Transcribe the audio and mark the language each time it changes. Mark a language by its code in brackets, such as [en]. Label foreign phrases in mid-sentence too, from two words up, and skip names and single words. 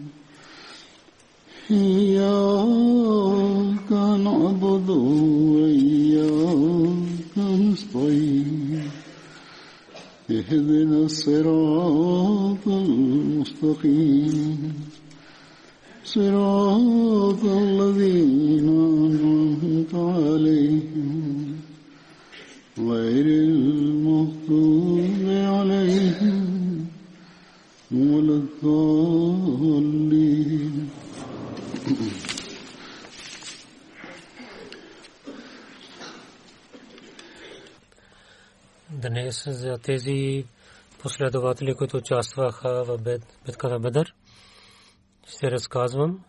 [ar] إياك نعبد وإياك نستعين اهدنا الصراط المستقيم صراط الذين أنعمت عليهم غير المغضوب عليهم ولا الضالين. [bg] Днес за тези последователи, които участваха в битката Бадър, ще разказвам.